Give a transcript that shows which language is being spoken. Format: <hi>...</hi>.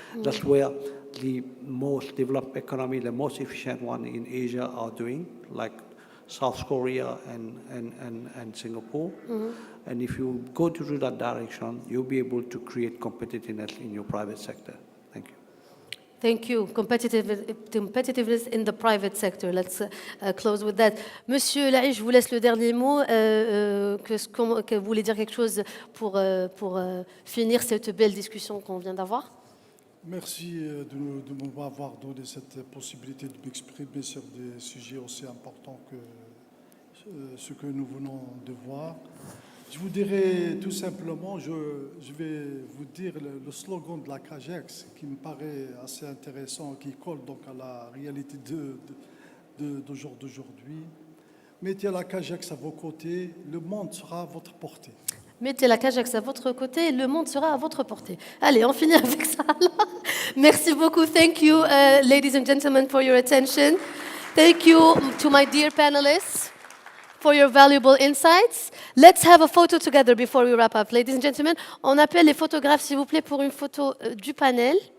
<en>That's where the most developed economy, the most efficient one in Asia are doing, like South Korea and Singapore. And if you go to that direction, you'll be able to create competitiveness in your private sector. Thank you. Thank you. Competitiveness in the private sector. Let's close with that.</en> <fr>Monsieur Laïch, je vous laisse le dernier mot. Que vous voulez dire quelque chose pour finir cette belle discussion qu'on vient d'avoir? Merci de m'avoir donné cette possibilité de m'exprimer sur des sujets aussi importants que ce que nous venons de voir. Je vous dirais tout simplement, je vais vous dire le slogan de la CAGEX qui me paraît assez intéressant, qui colle donc à la réalité d'aujourd'hui. Mettez la CAGEX à vos côtés, le monde sera à votre portée. Mettez la CAGEX à votre côté, le monde sera à votre portée. Allez, on finit avec ça alors. Merci beaucoup.</fr> <en>Thank you, ladies and gentlemen, for your attention. Thank you to my dear panelists for your valuable insights. Let's have a photo together before we wrap up. Ladies and gentlemen,</en> <fr>on appelle les photographes, s'il vous plaît, pour une photo du panel.</fr>